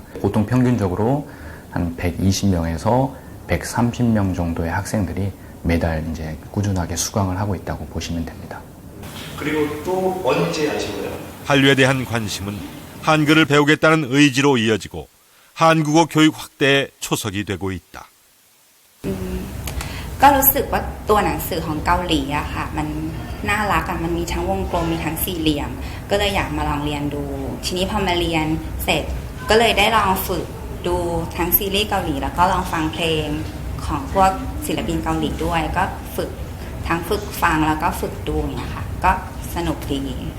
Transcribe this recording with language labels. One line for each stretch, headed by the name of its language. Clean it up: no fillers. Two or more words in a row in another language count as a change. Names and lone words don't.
Korean: 보통 평균적으로 한 120명에서 130명 정도의 학생들이 매달 이제 꾸준하게 수강을 하고 있다고 보시면 됩니다. 그리고 또 언제 하시고요? 한류에 대한 관심은 한글을 배우겠다는 의지로 이어지고 한국어 교육 확대에 초석이 되고 있다.
Thai: ก็รู้สึกว่าตัวหนังสือของเกาหลีอะค่ะมันน่ารักอะมันมีทั้งวงกลมมีทั้งสี่เหลี่ยมก็เลยอยากมาลองเรียนดูทีนี้พอมาเรียนเสร็จก็เลยได้ลองฝึกดูทั้งซีรีส์เกาหลีแล้วก็ลองฟังเพลงของพวกศิลปินเกาหลีด้วยก็ฝึกทั้งฝึกฟังแล้วก็ฝึกดูอย่างเงี้ยค่ะก็สนุกดี